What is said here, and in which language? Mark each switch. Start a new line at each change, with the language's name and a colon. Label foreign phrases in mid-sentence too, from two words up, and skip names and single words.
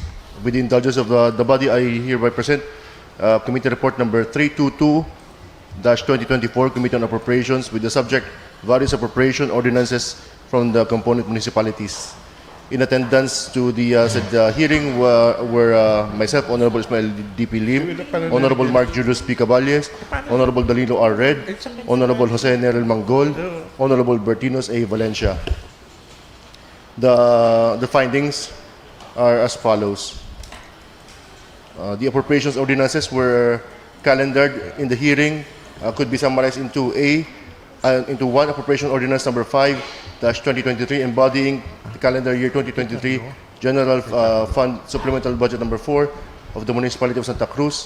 English: With the indulgence of the body, I hereby present Committee Report number 322-2024, Committee on Appropriations, with the subject various appropriation ordinances from the component municipalities. In attendance to the hearing were myself, Honorable Ismael D.P. Lim, Honorable Mark Julius P. Caballes, Honorable Danilo R. Red, Honorable Jose Nerel Manggol, Honorable Bertinos A. Valencia. The findings are as follows. The appropriations ordinances were calendared in the hearing, could be summarized into into one appropriation ordinance number 5-2023 embodying the calendar year 2023 general fund supplemental budget number 4 of the municipality of Santa Cruz.